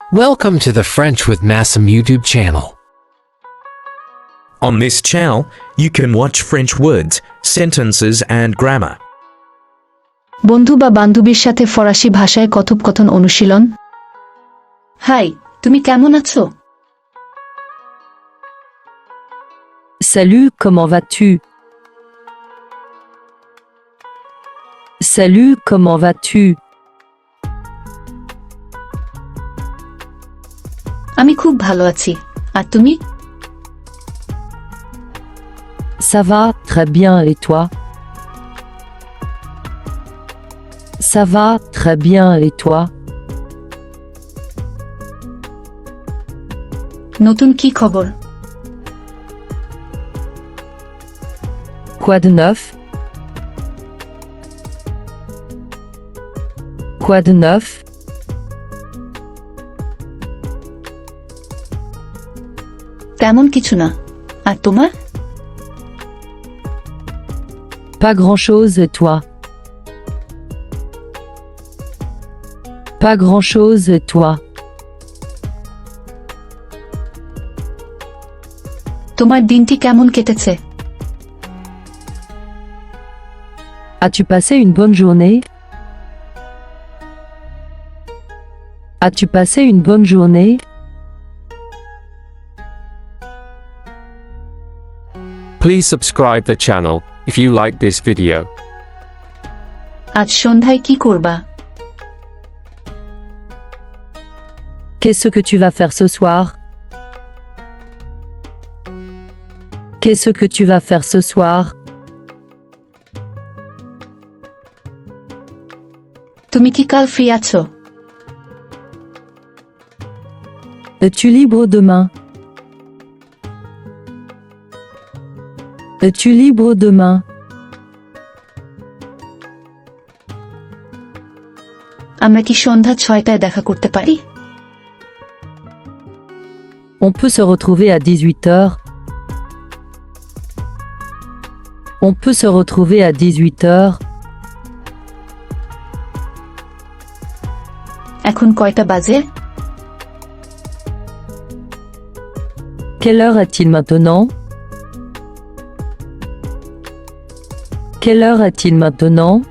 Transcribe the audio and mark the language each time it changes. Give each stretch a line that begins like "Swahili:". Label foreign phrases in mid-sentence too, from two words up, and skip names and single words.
English: Welcome to the French with Masum YouTube channel. On this channel, you can watch French words, sentences and grammar.
Bangla: বন্ধু বা বান্ধবীর সাথে ফরাসি ভাষায় কথোপকথন অনুশীলন। হাই, তুমি কেমন আছো?
French: Salut, comment vas-tu? Salut, comment vas-tu?
Bangla: আমি খুব ভালো আছি। আর তুমি?
French: Ça va, très bien, et toi? Ça va, très bien, et toi?
Bangla: নতুন কি খবর?
French: Quoi de neuf? Quoi de neuf?
Bangla: তেমন কিছু না। আর তোমার?
French: Pas grand-chose, et toi? Pas grand-chose, et toi?
Bangla: তোমার দিনটি কেমন কেটেছে?
French: As-tu passé une bonne journée? As-tu passé une bonne journée?
English: Please subscribe the channel if you like this video.
Bangla: আজ সন্ধ্যায় কি করবা?
French: Qu'est-ce que tu vas faire ce soir? Qu'est-ce que tu vas faire ce soir?
Bangla: তুমি কি কাল ফ্রি আছো?
French: Es-tu libre demain? Es-tu libre demain?
Bangla: আমরা কি সন্ধ্যা 6টায় দেখা করতে পারি?
French: On peut se retrouver à 18h. On peut se retrouver à 18h.
Bangla: এখন কয়টা বাজে?
French: Quelle heure est-il maintenant? Quelle heure est-il maintenant?